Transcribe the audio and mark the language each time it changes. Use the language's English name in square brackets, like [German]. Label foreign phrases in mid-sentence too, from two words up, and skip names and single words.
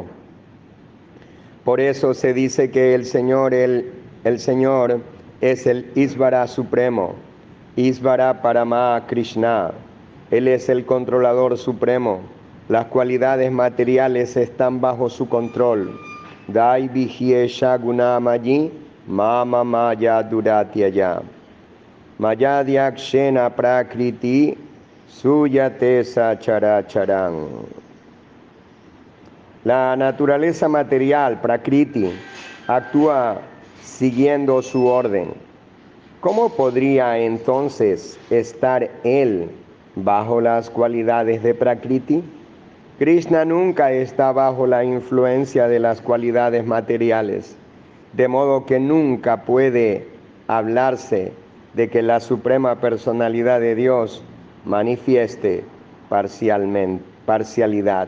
[Spanish] Por eso se dice que el Señor es el Isvara Supremo, [Sanskrit] ईश्वरः परमः कृष्णः. [Spanish] Él es el controlador supremo. Las cualidades materiales están bajo su control. [Sanskrit] दैवी ह्येषा गुणमयी मम माया दुरत्यया. मयाध्यक्षेण प्रकृतिः सूयते सचराचरम्. [Spanish] La naturaleza material, Prakriti, actúa siguiendo su orden. ¿Cómo podría entonces estar él bajo las cualidades de Prakriti? Krishna nunca está bajo la influencia de las cualidades materiales, de modo que nunca puede hablarse de que la suprema personalidad de Dios manifieste parcialidad.